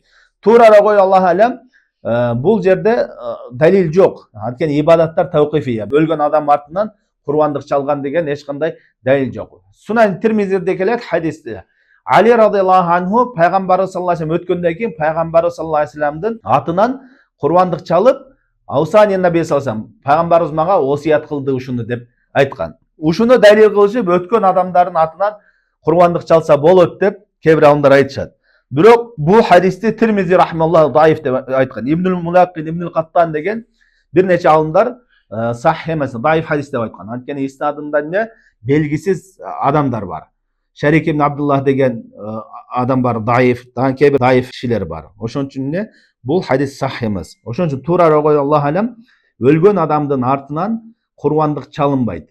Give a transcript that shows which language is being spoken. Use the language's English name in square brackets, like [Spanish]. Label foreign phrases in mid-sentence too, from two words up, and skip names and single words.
[Kyrgyz] Туурара кой, [Arabic] الله أعلم, [Kyrgyz] бул жерде далил жок. Анткени ибадаттар тавкифия. Өлгөн адам артынан курбандык чалган деген эч кандай далил жок. Сунан Тирмизиде келет хадисте. Али [Arabic] رضي الله عنه [Kyrgyz] пайгамбарыбыз [Arabic] صلى الله عليه وسلم [Kyrgyz] өткөндөн кийин пайгамбарыбыз [Arabic] صلى الله عليه وسلم [Kyrgyz] атынан курбандык чалып, [Arabic] أوصاني النبي صلى الله عليه وسلم, [Kyrgyz] пайгамбарыбыз мага осуят кылды ушуну деп айткан. Ушуну далил кылышып өткөн адамдардын атынан курбандык чалса болот деп кээ бир аалымдар айтышат. Бирок бул хадисти Тирмизи рахмаллаху даиф деп айткан. Ибнул Мулаккин, Ибнул Каттан деген бир нече аалымдар сахих эмес, даиф хадис деп айткан. Анткени иснадында эмне белгисиз адамдар бар. Шарик ибн Абдуллах деген адам бар, даиф, дагы кээ бир даиф кишилер бар. Ошон үчүн эмне бул хадис сахих эмес. Ошон үчүн туурары кой, [Arabic] الله أعلم, [Kyrgyz] өлгөн адамдын артынан курбандык чалынбайт.